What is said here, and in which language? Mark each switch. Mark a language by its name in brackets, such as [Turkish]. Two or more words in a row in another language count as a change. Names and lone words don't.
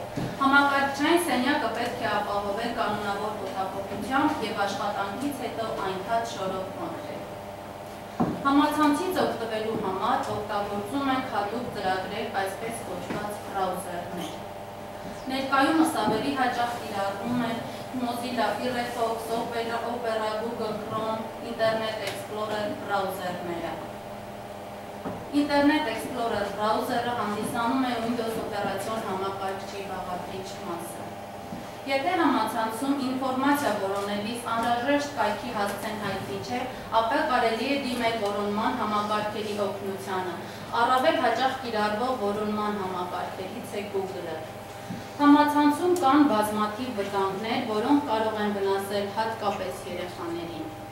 [Armenian] Համակարգչային սենյակը պետք է ապահովել կանոնավոր օդափոխությամբ և աշխատանքից հետո այնքան շորով կոնտրել։ Համացանցից օգտվելու համար օգտագործում ենք հատուկ ծրագրեր, այսպես կոչված բրաուզերներ։ Ներկայումս ավելի հաճախ կիրառվում են Mozilla Firefox, Opera, Google Chrome, Internet Explorer բրաուզերները։ Internet Explorer բրաուզերը հանդիսանում է Windows օպերացիոն համակարգչի բաղադրիչ մասը։ Եթե համացանցում ինֆորմացիա որոնելիս անհրաժեշտ կայքի հասցեն հայտնի չէ, ապա կարելի է դիմել որոնման համակարգերի օգնությանը, առավել հաճախ կիրառվող որոնման համակարգերից է Google-ը։ Համացանցում կան բազմաթիվ վտանգներ, որոնք կարող են վնասել հատկապես երեխաներին։